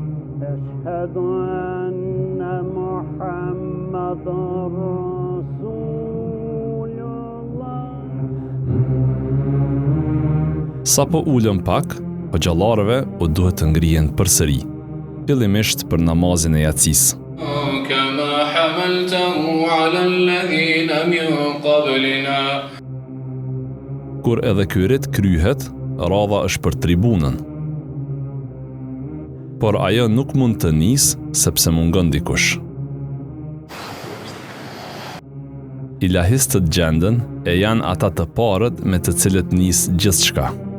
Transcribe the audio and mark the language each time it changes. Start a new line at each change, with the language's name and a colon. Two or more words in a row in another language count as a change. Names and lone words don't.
Albanian: Sa po ullën pak, hoxhallarëve u duhet të ngrihen përsëri, fillimisht për namazin e yatsis.
Arabic: كما حملته على الذين من قبلنا.
Albanian: Kur edhe ky rit kryhet, radha është për tribunën. Por ajo nuk mund të nisë sepse mungon dikush. Ilahistët gjendën e janë ata të parët me të cilët nis gjithçka.